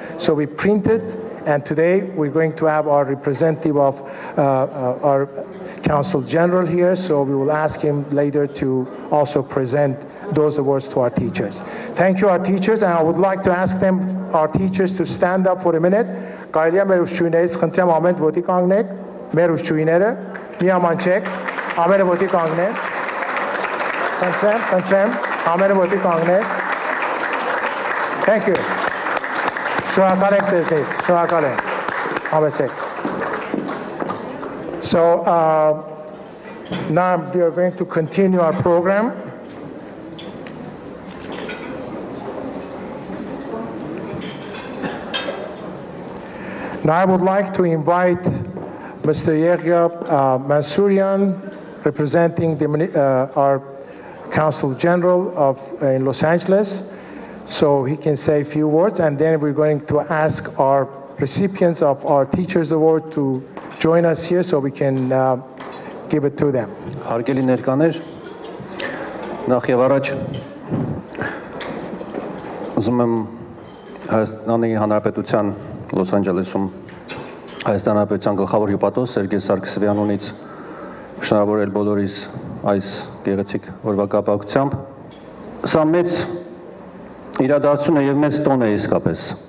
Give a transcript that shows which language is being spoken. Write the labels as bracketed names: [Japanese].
[English] So we printed, and today we're going to have our representative of our Consul General here. So we will ask him later to also present those awards to our teachers. Thank you, our teachers, and I would like to ask our teachers to stand up for a minute. [Armenian] Կարելի է մեր ուսուցիչներից խնդրեմ ամեն ոտի կանգնեք, մեր ուսուցիչները միաման չեք, ամենը ոտի կանգնեն։ Խնդրեմ, ամենը ոտի կանգնեք։ [English] Thank you. [Armenian] Շնորհակալ ենք ձեզնից, շնորհակալ ենք։ Համեցեք։ [English] So now we are going to continue our program. Now I would like to invite Mr. Yehya Mansourian, representing our Consul General in Los Angeles, so he can say a few words, and then we're going to ask our recipients of our Teachers Award to join us here so we can give it to them. [Armenian] Հարգելի ներկաներ, նախ եւ առաջ ուզում եմ Հայաստանի Հանրապետության Լոս Անջելեսում Հայաստանի Հանրապետության գլխավոր հյուպատոս Սերգեյ Սարգսյանունից շնորհավորել բոլորիս այս գեղեցիկ օրվա կապակցությամբ։ Սա մեծ իրադարձություն է եւ մեծ տոն է իսկապես։